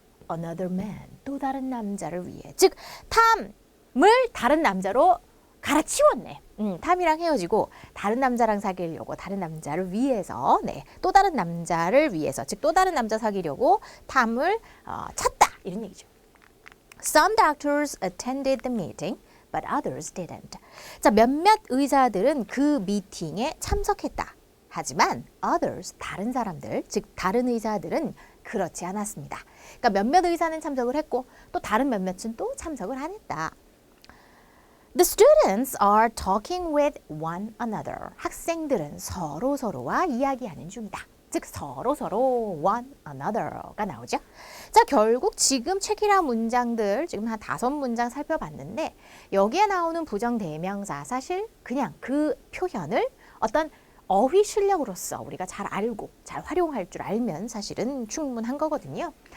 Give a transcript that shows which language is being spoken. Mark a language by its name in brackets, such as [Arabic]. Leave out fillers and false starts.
[English] Another man [Korean] 또 다른 남자를 위해. 즉 탐을 다른 남자로 갈아치웠네. 탐이랑 헤어지고 다른 남자랑 사귀려고 다른 남자를 위해서 또 다른 남자를 위해서 즉 또 다른 남자 사귀려고 탐을 찾다 이런 얘기죠. [English] Some doctors attended the meeting, but others didn't. [Korean] 자, 몇몇 의사들은 그 미팅에 참석했다. 하지만 others, 다른 사람들, 즉 다른 의사들은 그렇지 않았습니다. 그러니까 몇몇 의사는 참석을 했고 또 다른 몇몇은 또 참석을 안 했다. [English] The students are talking with one another. [Korean] 학생들은 서로서로와 이야기하는 중이다. 즉 서로서로 one another가 나오죠. 자, 결국 지금 체키라 문장들 지금 한 5문장 살펴봤는데 여기에 나오는 부정대명사 사실 그냥 그 표현을 어떤 어휘 실력으로서 우리가 잘 알고 잘 활용할 줄 알면 사실은 충분한 거거든요.